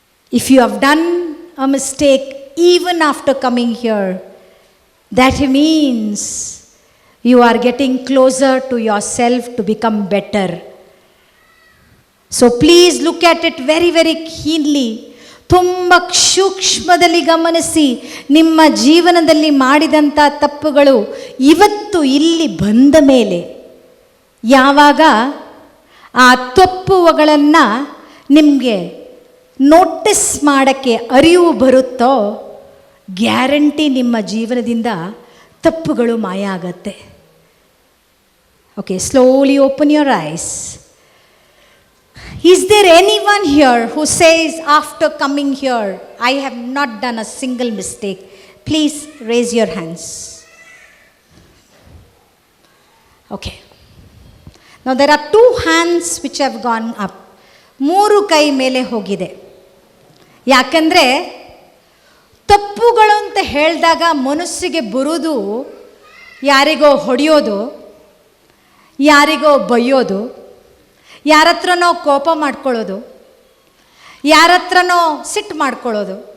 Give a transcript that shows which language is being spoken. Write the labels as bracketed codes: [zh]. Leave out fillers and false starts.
[en] If you have done a mistake even after coming here, that means you are getting closer to yourself to become better. So please look at it very, very keenly. [kn] ತುಂಬ ಸೂಕ್ಷ್ಮದಲ್ಲಿ ಗಮನಿಸಿ. ನಿಮ್ಮ ಜೀವನದಲ್ಲಿ ಮಾಡಿದಂಥ ತಪ್ಪುಗಳು ಇವತ್ತು ಇಲ್ಲಿ ಬಂದ ಮೇಲೆ, ಯಾವಾಗ ಆ ತಪ್ಪುಗಳನ್ನು ನಿಮಗೆ ನೋಟಿಸ್ ಮಾಡೋಕ್ಕೆ ಅರಿವು ಬರುತ್ತೋ, ಗ್ಯಾರಂಟಿ ನಿಮ್ಮ ಜೀವನದಿಂದ ತಪ್ಪುಗಳು ಮಾಯ ಆಗತ್ತೆ. [en] Okay, slowly open your eyes. Is there anyone here who says after coming here, I have not done a single mistake? Please raise your hands. Okay. Now there are 2 hands which have gone up. [kn] 3 ಕೈ ಮೇಲೆ ಹೋಗಿದೆ. ಯಾಕಂದರೆ ತಪ್ಪುಗಳು ಅಂತ ಹೇಳಿದಾಗ ಮನಸ್ಸಿಗೆ ಬರೋದು ಯಾರಿಗೋ ಹೊಡೆಯೋದು, ಯಾರಿಗೋ ಬೈಯೋದು, ಯಾರ ಹತ್ರನೋ ಕೋಪ ಮಾಡ್ಕೊಳ್ಳೋದು, ಯಾರ ಹತ್ರನೋ ಸಿಟ್ಟು ಮಾಡ್ಕೊಳ್ಳೋದು.